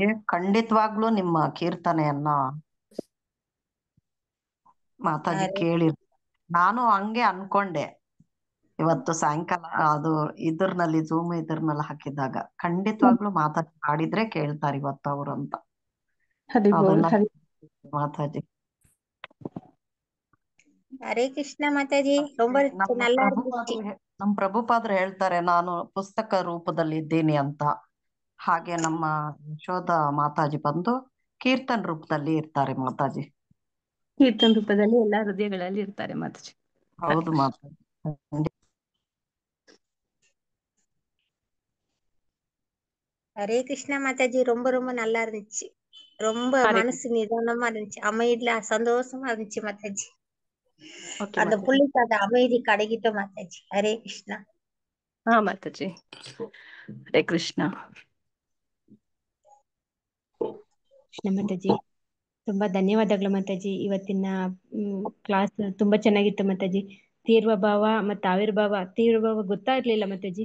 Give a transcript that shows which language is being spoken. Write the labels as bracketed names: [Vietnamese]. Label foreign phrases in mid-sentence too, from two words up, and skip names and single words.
[Kannada] ಖಂಡಿತವಾಗ್ಲೂ ನಿಮ್ಮ ಕೀರ್ತನೆಯನ್ನ ಮಾತಾಜಿ ಕೇಳಿ ನಾನು ಹಂಗೆ ಅನ್ಕೊಂಡೆ. ಇವತ್ತು ಸಾಯಂಕಾಲ ಅದು ಇದ್ರಲ್ಲಿ ಝೂಮ್ ಇದ್ರಲ್ಲಿ ಹಾಕಿದಾಗ ಖಂಡಿತವಾಗ್ಲೂ ಮಾತಾಡಿ ಹಾಡಿದ್ರೆ ಕೇಳ್ತಾರೆ ಇವತ್ತು ಅವರು ಅಂತ. ಹರಿ ಬೋಲ್ ಅದನ್ನ ಹರಿ ಮಾತಾಜಿ [Tamil] ஹரே கிருஷ்ணா மாதாஜி. ரொம்ப [Kannada] ನಮ್ಮ [Tamil] நல்லா இருந்துச்சு. [Kannada] ಪ್ರಭುಪಾದರು ನಮ್ಮ ಪ್ರಭುಪಾದರು ಹೇಳ್ತಾರೆ ನಾನು ಪುಸ್ತಕ ರೂಪದಲ್ಲಿ ಇದ್ದೀನಿ ಅಂತ. ಹಾಗೆ ನಮ್ಮ ಯಶೋಧ ಮಾತಾಜಿ ಬಂದು ಕೀರ್ತನ್ ರೂಪದಲ್ಲಿ ಇರ್ತಾರೆ ಮಾತಾಜಿ. ಕೀರ್ತನ ರೂಪದಲ್ಲಿ ಎಲ್ಲಾ ಹೃದಯಗಳಲ್ಲಿ ಇರ್ತಾರೆ ಮಾತಾಜಿ. ಹೌದು ಮಾತಾಜಿ. [Tamil] ஹரே கிருஷ்ணா மாதாஜி. ரொம்ப ரொம்ப நல்லா இருந்துச்சு. ரொம்ப ஹரே மனசு நிதானமா இருந்துச்சு. அமைதியில சந்தோஷமா இருந்துச்சு மாதாஜி. [Kannada] ಓಕೆ [Tamil] அந்த [Kannada] ಮಾತಾಜಿ. [Tamil] புள்ளிக்கு அந்த அமைதி கிடைக்கிட்டோம் மாதாஜி. ஹரே கிருஷ்ணா. [Kannada] ಹಾ ಮಾತಾಜಿ. ಹರೇ ಕೃಷ್ಣ. ಕೃಷ್ಣ ಮಾತಾಜಿ, ತುಂಬಾ ಧನ್ಯವಾದಗಳು ಮಾತಾಜಿ. ಇವತ್ತಿನ ಕ್ಲಾಸ್ ತುಂಬಾ ಚೆನ್ನಾಗಿತ್ತು ಮಾತಾಜಿ. ತೀರ್ವಭಾವ ಮತ್ತು ಆವಿರ್ಭಾವ. ತೀರ್ವಭಾವ ಗೊತ್ತಾಗ್ಲಿಲ್ಲ ಮಾತಾಜಿ.